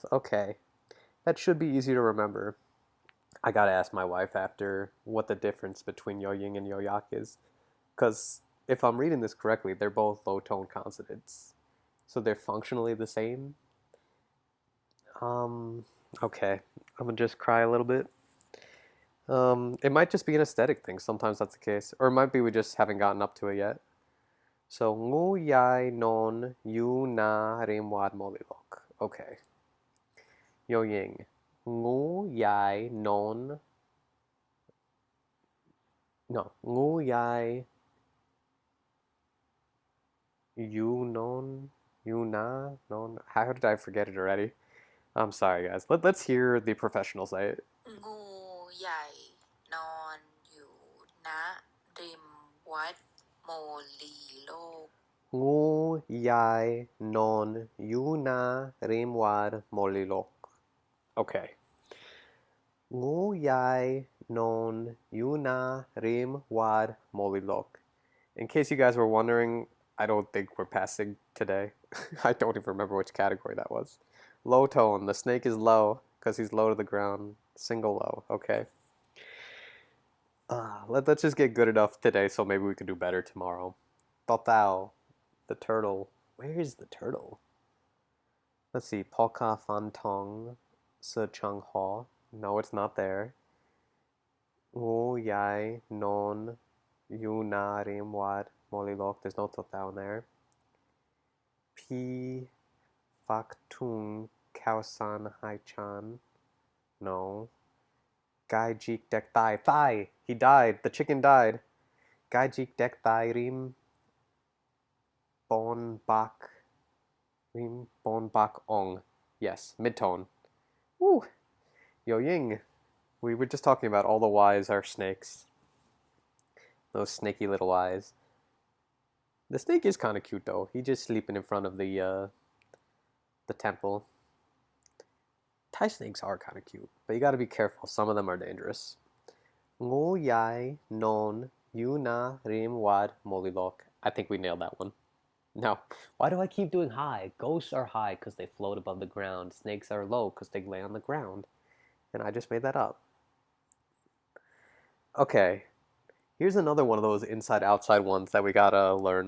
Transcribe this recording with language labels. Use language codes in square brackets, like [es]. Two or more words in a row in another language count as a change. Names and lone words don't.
[en] Okay, that should be easy to remember. I gotta ask my wife after what the difference between [th] ญหญิง [en] and [th] ยยักษ์ [en] is, because if I'm reading this correctly, they're both low tone consonants, so they're functionally the same. Um, okay, I'm gonna just cry a little bit. It might just be an aesthetic thing. Sometimes that's the case, or it might be we just haven't gotten up to it yet. [th] So งูใหญ่นอนอยู่ณริมวัดโมลีโลก. Okay. ญหญิง งูใหญ่นอน. No. งูใหญ่อยู่นอนอยู่ณนอน. [en] How did I forget it already? I'm sorry, guys. Let's hear the professional say it. [th] งูใหญ่นอนอยู่ณริมวัดโมลีโลก งูใหญ่นอนอยู่ณริมวัดโมลีโลก. [en] Okay. [th] งูใหญ่นอนอยู่ณริมวัดโมลีโลก. [en] In case you guys were wondering, I don't think we're passing today. I don't even remember which category that was. Low tone. The snake is low because he's low to the ground. Single low. Okay. Let's just get good enough today so maybe we can do better tomorrow. Totao. The turtle. Where is the turtle? Let's see. Polka Fantong. Se Chung Ho. No, it's not there. [th] งูใหญ่นอนอยู่ณริมวัดโมลีโลก. [en] There's no total in there. [th] ผีฝากถุงข้าวสารให้ฉัน. No. ไก่จิกเด็กตาย ตาย! [en] He died. The chicken died. [th] ไก่จิกเด็กตายริมบนปากริมบนปากโอ่ง. [en] Yes, midtone. Woo! [th] ญหญิง. [en] We were just talking about all the Y's are snakes. Those snaky little eyes. The snake is kind of cute though. He's just sleeping in front of the temple. Thai snakes are kind of cute, but you got to be careful. Some of them are dangerous. [th] งูใหญ่นอนอยู่ณริมวัดโมลีโลก. [en] I think we nailed that one. Now, why do I keep doing high? Ghosts are high because they float above the ground. Snakes are low because they lay on the ground. And I just made that up. Okay, here's another one of those inside-outside ones that we gotta learn.